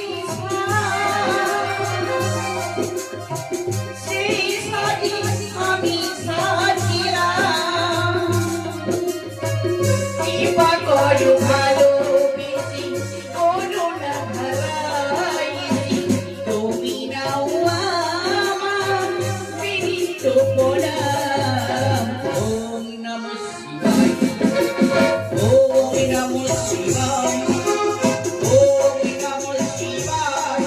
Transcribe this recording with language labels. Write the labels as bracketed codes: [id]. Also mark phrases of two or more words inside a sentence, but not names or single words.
[bn] সেই সাজি আমি সাজিলাম, কি বা করু ভালোবেসে করুণা ধারায় তুমি নাও আমার বিনীত বড়া। [sa] ওম নমঃ শিবায়। ওম নমঃ শিবায়। ওম নমঃ শিবায়।